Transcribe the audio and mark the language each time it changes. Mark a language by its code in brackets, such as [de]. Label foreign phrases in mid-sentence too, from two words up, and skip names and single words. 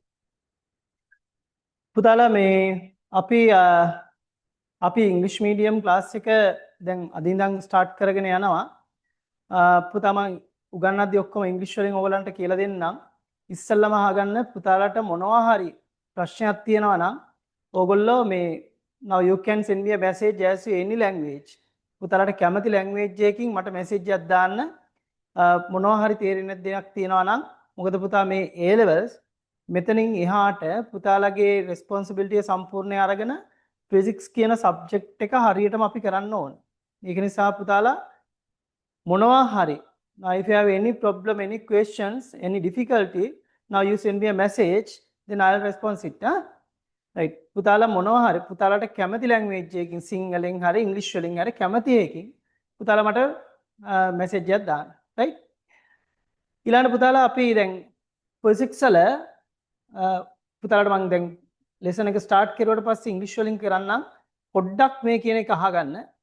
[si] පුතාලා මේ අපි [en] English medium class [si] එක දැන් අද ඉඳන් ස්ටාර්ට් කරගෙන යනවා. පුතා මම උගන්වද්දි ඔක්කොම ඉංග්‍රීසි වලින් ඔයගලන්ට කියලා දෙන්නම්. ඉස්සෙල්ලාම අහගන්න පුතාලට මොනවා හරි ප්‍රශ්නයක් තියෙනවා නම් ඕගොල්ලෝ මේ [en] now you can send me a message as to any language. [si] පුතාලට කැමති language එකකින් මට message එකක් දාන්න. මොනවා හරි තේරෙන්නේ නැති දෙයක් තියෙනවා නම් මොකද පුතා මේ A levels මෙතනින් එහාට පුතාලගේ responsibility සම්පූර්ණය අරගෙන physics කියන subject එක හරියටම අපි කරන්න ඕන. ඒක නිසා පුතාලා මොනවා හරි [en] now if you have any problem, any questions, any difficulty, now you send me a message, then I'll respond it. right. [si] පුතාලා මොනවා හරි පුතාලට කැමති language එකකින් සිංහලෙන් හරි ඉංග්‍රීසි වලින් හරි කැමති එකකින් පුතාලා මට message එකක් දාන්න. right. ඊළඟ පුතාලා අපි දැන් physics වල පුතාලට මම දැන් lesson එක start කරුවට පස්සේ ඉංග්‍රීසි වලින් කරන්නම් පොඩ්ඩක් මේ කියන එක අහගන්න.